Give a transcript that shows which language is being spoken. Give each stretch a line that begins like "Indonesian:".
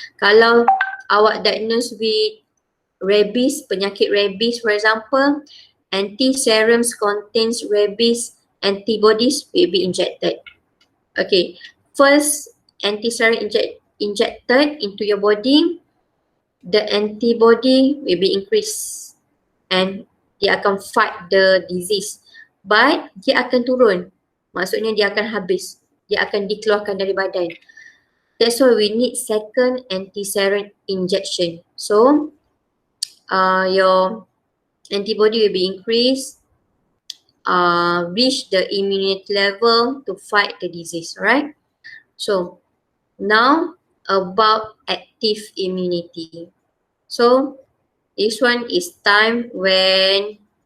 Malay: Kalau awak
English: diagnosed with rabies,
Malay: penyakit rabies
English: for example, anti-serums contains rabies antibodies will be injected. Okay, first anti-serum injected into your body, the antibody will be increased and
Malay: dia akan
English: fight the disease.
Malay: But dia akan turun, maksudnya dia akan habis, dia akan dikeluarkan dari badan.
English: That's why we need second anti-serum injection. So your antibody will be increased, reach the immunity level to fight the disease, right? So now about active immunity. So this one is time when